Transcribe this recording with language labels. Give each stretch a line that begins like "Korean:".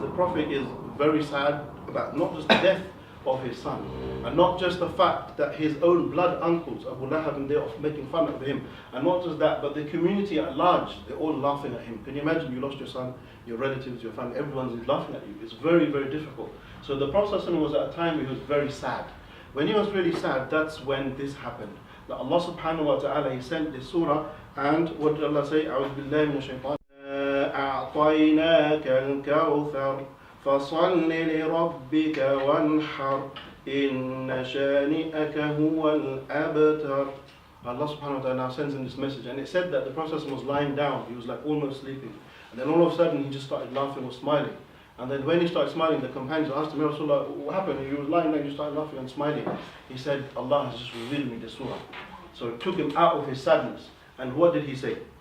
English: The Prophet is very sad about not just the death of his son, and not just the fact that his own blood uncles, Abu Lahab, and they are making fun of him, and not just that, but the community at large, they're all laughing at him. Can you imagine, you lost your son, your relatives, your family, everyone's laughing at you. It's very, very difficult. So the Prophet ﷺ was at a time he was very sad. When he was really sad, that's when this happened. That Allah subhanahu wa ta'ala, He sent this surah, and what did Allah say?
Arabic: أعوذ بالله من الشيطان أعطيناك الكوثر فصل لربك وانحر إن شانئك هو الأبتر.
English: Allah subhanahu wa ta'ala now sends him this message, and it said that the Prophet was lying down, he was like almost sleeping, and then all of a sudden he just started laughing or smiling. And then when he started smiling, the companions asked him, Ya Rasulullah, what happened? He was lying there, he started laughing and smiling. He said, Allah has just revealed me this surah. So it took him out of his sadness. And what did he say?